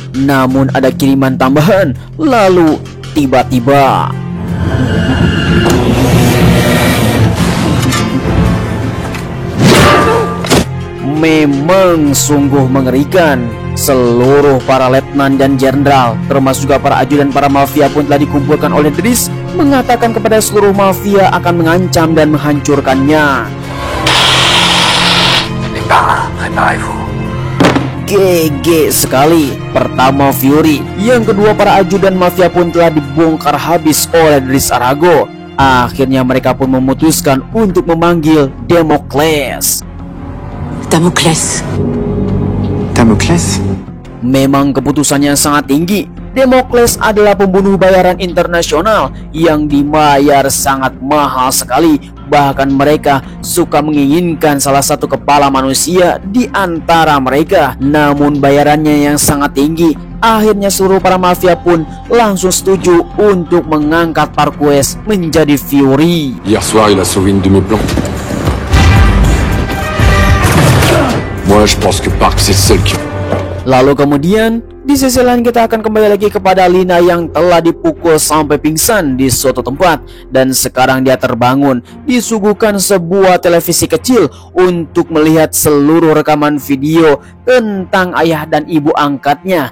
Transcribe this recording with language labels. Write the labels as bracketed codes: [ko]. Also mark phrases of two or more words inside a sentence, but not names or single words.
[id] Namun ada kiriman tambahan. Lalu tiba-tiba memang sungguh mengerikan. Seluruh para letnan dan jenderal, termasuk juga para ajudan para mafia pun telah dikumpulkan oleh Dris, mengatakan kepada seluruh mafia akan mengancam dan menghancurkannya. [fr] Préparez-vous. [id] GG sekali. Pertama Fury, yang kedua para ajudan mafia pun telah dibongkar habis oleh Dris Arago. Akhirnya mereka pun memutuskan untuk memanggil Damocles. Damocles. Damocles? Memang keputusannya sangat tinggi. Damocles adalah pembunuh bayaran internasional yang dibayar sangat mahal sekali. Bahkan mereka suka menginginkan salah satu kepala manusia di antara mereka. Namun bayarannya yang sangat tinggi, akhirnya seluruh para mafia pun langsung setuju untuk mengangkat Parquest menjadi Fury. [fr] Hier soir, il a sauvé une de mes plantes. Moi, je pense que Park, c'est le seul qui... [id] Lalu kemudian di sisi lain kita akan kembali lagi kepada Lina yang telah dipukul sampai pingsan di suatu tempat. Dan sekarang dia terbangun, disuguhkan sebuah televisi kecil untuk melihat seluruh rekaman video tentang ayah dan ibu angkatnya.